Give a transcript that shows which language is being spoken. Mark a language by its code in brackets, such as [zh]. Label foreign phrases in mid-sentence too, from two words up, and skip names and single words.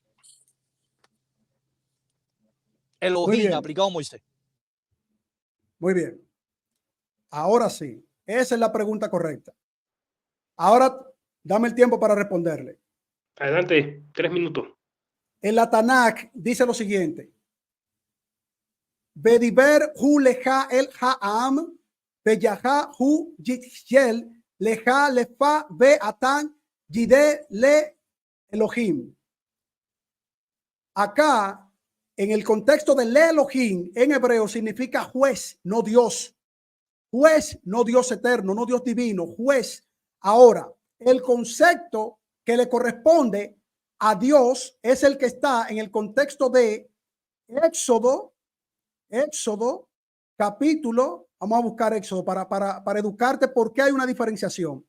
[es] Elohim aplicado a Moisés. Muy bien. Ahora sí, esa es la pregunta correcta. Ahora dame el tiempo para responderle. Adelante, 3 minutos. En la Tanakh dice lo siguiente. [he] ודיבר הוא לך אל העם, והיה הוא יהיה לך לפה, ואתה תהיה לו לאלוהים. [es] Acá, en el contexto de [he] לאלוהים, [es] en hebreo significa juez, no Dios. Juez, no Dios eterno, no Dios divino, juez. Ahora, el concepto que le corresponde a Dios es el que está en el contexto de Éxodo capítulo, vamos a buscar Éxodo para educarte porque hay una diferenciación.